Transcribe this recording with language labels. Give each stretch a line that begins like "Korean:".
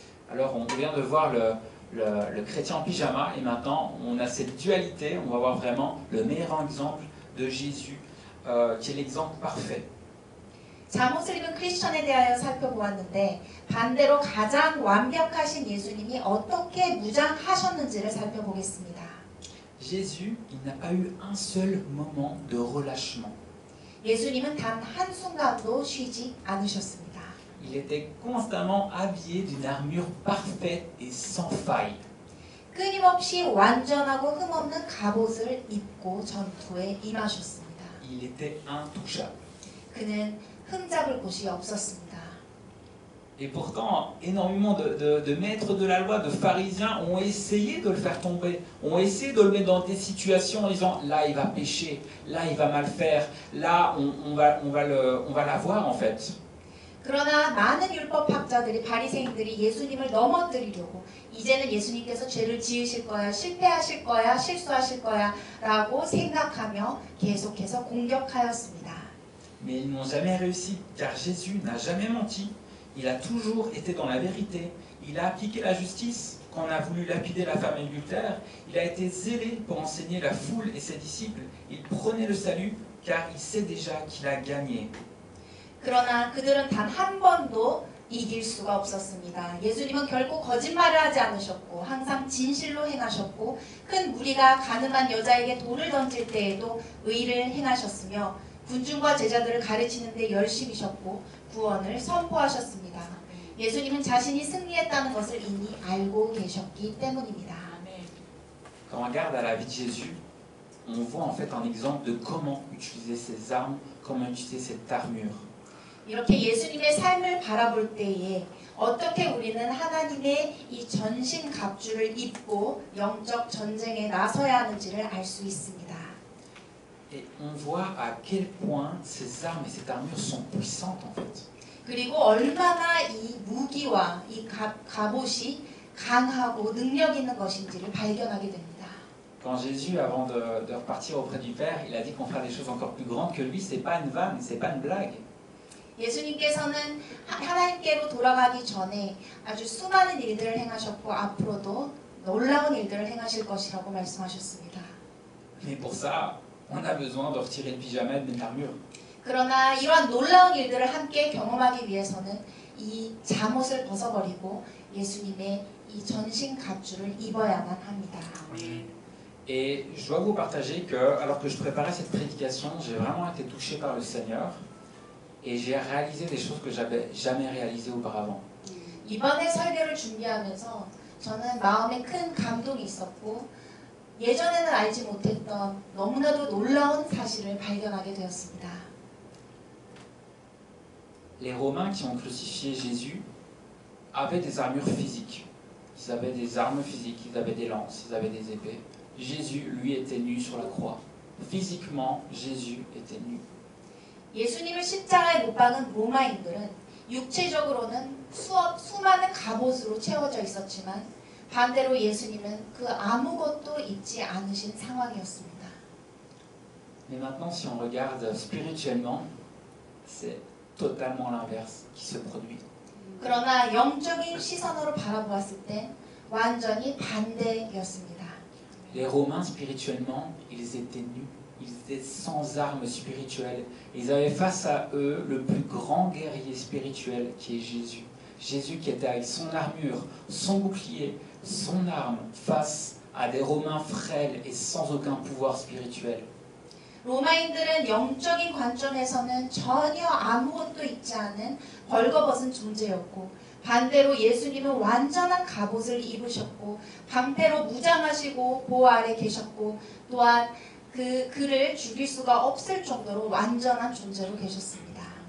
French: Alors on vient de voir le chrétien en pyjama et maintenant on a cette dualité, on va voir vraiment le meilleur exemple de Jésus qui est l'exemple parfait.
Korean: 잠옷을 입은 크리스천에 대하여 살펴보았는데 반대로 가장 완벽하신 예수님이 어떻게 무장하셨는지를 살펴보겠습니다.
French: Jésus, il n'a pas eu un seul moment de relâchement.
Korean: 예수님은 단 한순간도 쉬지 않으셨습니다.
French: Il était constamment habillé d'une armure parfaite et sans faille.
Korean: 끊임없이 완전하고 흠없는 갑옷을 입고 전투에 임하셨습니다.
French: Il était intouchable.
Korean: 그는 흠잡을 곳이 없었습니다.
French: Et pourtant, énormément de maîtres de la loi, de pharisiens ont essayé de le faire tomber, ont essayé de le mettre dans des situations en disant là il va pécher, là il va mal faire, là on va l'avoir en fait.
Korean: 그러나 많은 율법학자들이 바리새인들이 예수님을 넘어뜨리려고 이제는 예수님께서 죄를 지으실 거야, 실패하실 거야, 실수하실 거야 라고 생각하며 계속해서 공격하였습니다.
French: Mais ils n'ont jamais réussi, car Jésus n'a jamais menti. Il a toujours été dans la vérité. Il a appliqué la justice. Quand on a voulu lapider la femme adultère, il a été zélé pour enseigner la foule et ses disciples. Il prenait le salut, car il sait déjà qu'il a gagné.
Korean: 그러나 그들은 단 한 번도 이길 수가 없었습니다. 예수님은 결코 거짓말을 하지 않으셨고 항상 진실로 행하셨고 큰 무리가 가늠한 여자에게 돌을 던질 때에도 의를 행하셨으며 군중과 제자들을 가르치는 데 열심이셨고 구원을 선포하셨습니다. 예수님은 자신이 승리했다는 것을 이미 알고 계셨기 때문입니다.
French: Quand on regarde à la vie de Jésus, on voit en fait un exemple de comment utiliser ses armes, comment utiliser cette armure.
Korean: 이렇게 예수님의 삶을 바라볼 때에 어떻게 우리는 하나님의 이 전신 갑주를 입고 영적 전쟁에 나서야 하는지를 알 수 있습니다.
French: Et on voit à quel point ces armes et cette armure sont puissantes en fait.
Korean: 그리고 얼마나 이 무기와 이 갑옷이 강하고 능력 있는 것인지를 발견하게 됩니다.
French: Quand Jésus, avant de repartir auprès du Père, il a dit qu'on fera des choses encore plus grandes que lui, c'est pas une vanne, c'est pas une blague.
Korean: 예수님께서는 하나님께로 돌아가기 전에 아주 수많은 일들을 행하셨고 앞으로도 놀라운 일들을 행하실 것이라고 말씀하셨습니다.
French: Mais pour ça, on a besoin de retirer le pyjama et de mettre l'armure.
Korean: 그러나 이러한 놀라운 일들을 함께 경험하기 위해서는 이 잠옷을 벗어버리고 예수님의 이 전신 갑주를 입어야만 합니다.
French: Et je dois vous partager que, alors que je préparais cette prédication, j'ai vraiment été touché par le Seigneur et j'ai réalisé des choses que j'avais jamais réalisées auparavant.
Korean: 이번에 설교를 준비하면서 저는 마음에 큰 감동이 있었고 예전에는 알지 못했던 너무나도 놀라운 사실을 발견하게 되었습니다.
French: Les Romains qui ont crucifié Jésus avaient des armures physiques. Ils avaient des armes physiques, ils avaient des lances, ils avaient des épées. Jésus, lui, était nu sur la croix. Physiquement, Jésus était nu.
Korean: 예수님을 십자가에 못 박은 로마인들은 육체적으로는 수많은 갑옷으로 채워져 있었지만 반대로 예수님은 그 아무것도 입지 않으신 상황이었습니다.
French: Mais maintenant, si on regarde spirituellement, c'est totalement l'inverse qui se produit.
Korean: 그러나 영적인 시선으로 바라보았을 때 완전히 반대였습니다.
French: Les Romains, spirituellement, ils étaient nus. Ils étaient sans armes spirituelles. Ils avaient face à eux le plus grand guerrier spirituel qui est Jésus. Jésus qui était avec son armure, son bouclier, son arme face à des Romains frêles et sans aucun pouvoir spirituel.
Korean: 로마인들은 영적인 관점에서는 전혀 아무것도 있지 않은 벌거벗은 존재였고 반대로 예수님은 완전한 갑옷을 입으셨고 방패로 무장하시고 보호 아래 계셨고 또한 그를 죽일 수가 없을 정도로 완전한 존재로 계셨습니다.